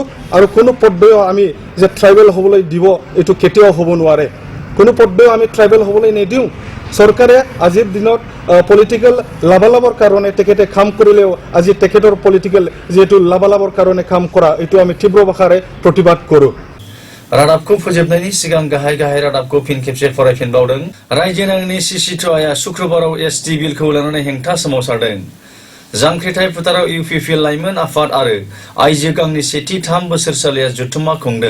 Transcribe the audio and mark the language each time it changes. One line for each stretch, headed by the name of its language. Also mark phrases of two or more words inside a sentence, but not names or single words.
Assamese: আৰু কোনো পৰ্যায়ত আমি যে ট্ৰাইবেল হ'বলৈ দিব, এইটো কেতিয়াও হ'ব নোৱাৰে। কোনো পৰ্যায়ত আমি ট্ৰাইবেল হ'বলৈ নিদিওঁ। চৰকাৰে আজিৰ দিনত পলিটিকেল লাভালাভৰ কাৰণে তেখেতে কাম কৰিলেও আজি তেখেতৰ পলিটিকেল যিহেতু লাভালাভৰ কাৰণে কাম কৰা, এইটো আমি তীব্ৰ ভাষাৰে প্ৰতিবাদ কৰোঁ।
Bodo: रादाबखौ फोजोबनायनि सिगां गाहाय गाहाय रादाबखौ फिन खेबसे फरायफिनबावदों। रायजो नाङैनि CC2A शुक्रबाराव ST बिलखौ लानानै हेंथा सोमावसारदों। जांख्रिथाय फोथाराव UPP लाइमोन आफाद आरो आइजो गांनि सेथि 3 बोसोरसालिया जथुम्मा खुंदों।